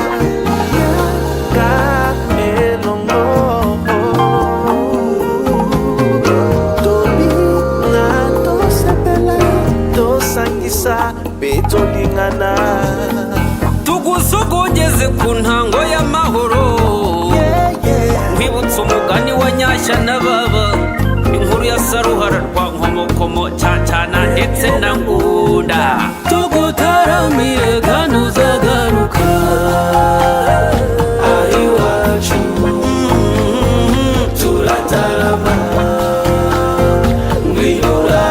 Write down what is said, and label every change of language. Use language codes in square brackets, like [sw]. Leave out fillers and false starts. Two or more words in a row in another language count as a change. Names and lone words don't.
[ln] Ka elongo tolinga tosepela tosangisa pe tolingana. [rw] Tugusogongeze ku ntango y'amahoro. Nkwibutsa umugani wa Nyashya na Baba, inkuru ya Saruhara rwa Nkomokomo, Cyacana ndetse na Ngunda. Tugutaramiye kandi uzagaruka. Iwacu turatarama ngwino